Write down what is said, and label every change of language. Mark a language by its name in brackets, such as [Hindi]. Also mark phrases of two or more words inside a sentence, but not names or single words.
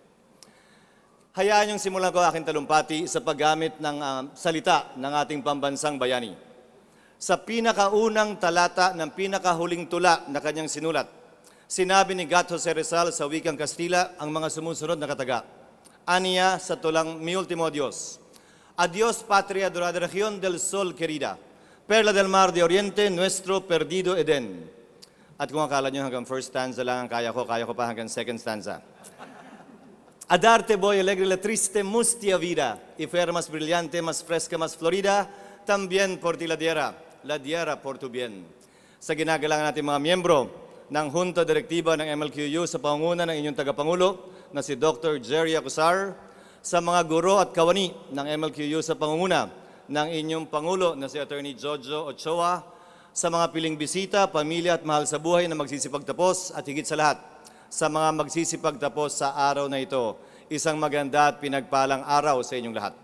[Filipino] Hayaan yung simulan ko aking talumpati sa paggamit ng salita ng ating pambansang bayani. Sa pinakaunang talata ng pinakahuling tula na kanyang sinulat, sinabi ni Gato Jose Rizal sa wikang Kastila ang mga sumusunod na kataga. Aniya sa tulang Mi Ultimo Adios. [Spanish] Adios patria dorada región del sol querida, perla del mar de oriente, nuestro perdido Eden. [Filipino] At kung akala nyo hanggang [English] first stanza [Filipino] lang ang kaya ko pa hanggang [English] second stanza. [Spanish] A darte voy alegre la triste mustia vida, y fuera más brillante, más fresca, más florida, también por ti la diera por tu bien. [Filipino] Sa ginagalang natin mga miyembro ng Junta Direktiba ng MLQU sa pangunguna ng inyong tagapangulo na si Dr. Jerry Acusar, sa mga guro at kawani ng MLQU sa pangunguna ng inyong pangulo na si Attorney Jojo Ochoa, sa mga piling bisita, pamilya at mahal sa buhay na magsisipagtapos at higit sa lahat, sa mga magsisipagtapos sa araw na ito, isang maganda at pinagpalang araw sa inyong lahat.